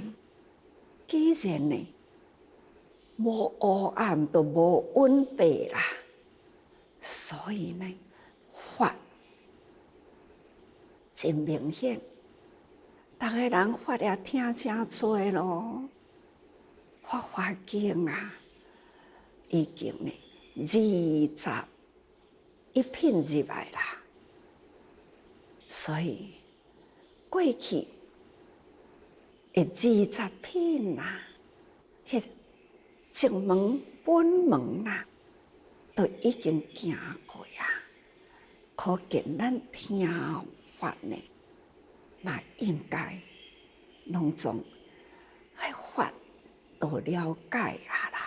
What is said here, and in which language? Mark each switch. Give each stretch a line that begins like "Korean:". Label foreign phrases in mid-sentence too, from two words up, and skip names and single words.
Min Nan Chinese: 既然呢，无黑暗都无温白啦，所以呢，法真明显。逐个人法也听真多咯，法华经啊，已经呢21品入来啦。所以过去的20品啊，迄正门本门啊，都已经行过啊。可见咱听法呢，嘛应该拢总迄法都了解啊啦。